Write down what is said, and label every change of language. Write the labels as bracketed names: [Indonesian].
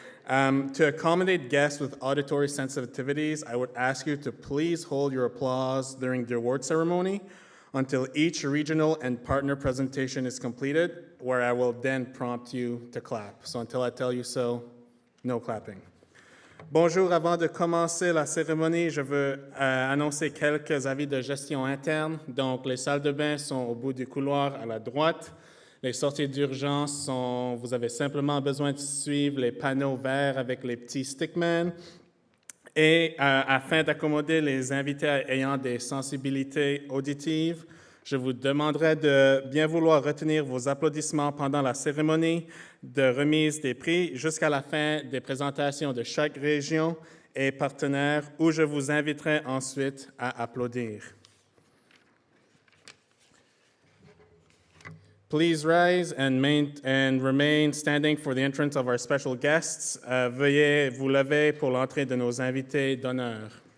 [English] To accommodate guests with auditory sensitivities, I would ask you to please hold your applause during the award ceremony until each regional and partner presentation is completed, where I will then prompt you to clap. So until I tell you so, no clapping. [French] Bonjour, avant de commencer la cérémonie, je veux annoncer quelques avis de gestion interne. Donc, les salles de bain sont au bout du couloir à la droite. Les sorties d'urgence sont, vous avez simplement besoin de suivre les panneaux verts avec les petits stickmen. Et afin d'accommoder les invités ayant des sensibilités auditives, je vous demanderai de bien vouloir retenir vos applaudissements pendant la cérémonie de remise des prix jusqu'à la fin des présentations de chaque région et partenaire, où je vous inviterai ensuite à applaudir. [English] Please rise and remain standing for the entrance of our special guests. [French] Veuillez vous lever pour l'entrée de nos invités d'honneur.